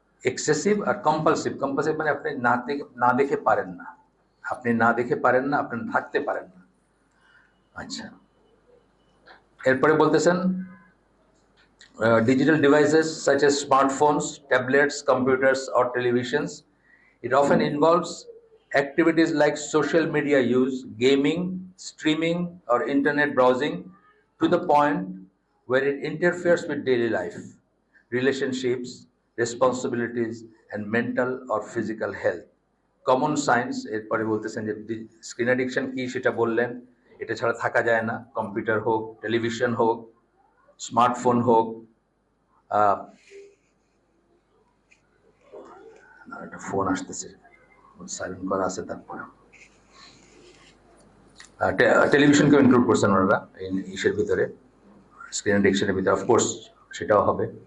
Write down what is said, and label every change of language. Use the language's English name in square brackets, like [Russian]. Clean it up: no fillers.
[Bangla] Excessive আর compulsive মানে আপনি না দেখে পারেন না, আপনি থাকতে পারেন না। আচ্ছা, এরপরে বলতেছেন [English] digital devices such as smartphones, tablets, computers, or televisions. It often involves activities like social media use, gaming, streaming, or internet browsing, to the point where it interferes with daily life, relationships, responsibilities, and mental or physical health. [Bangla] Common science এরপরে বলতেছেন যে screen addiction কি সেটা বললেন, এটা ছাড়া থাকা যায় না। কম্পিউটার হোক, টেলিভিশন হোক, স্মার্টফোন হোক, একটা ফোন আসতেছে, সাইলেন্ট করা আছে, তারপরে টেলিভিশনকেও ইনক্লুড করছেন ওনারা ইসের ভিতরে, স্ক্রিন অ্যাডিকশনের ভিতরে, অফকোর্স সেটাও হবে।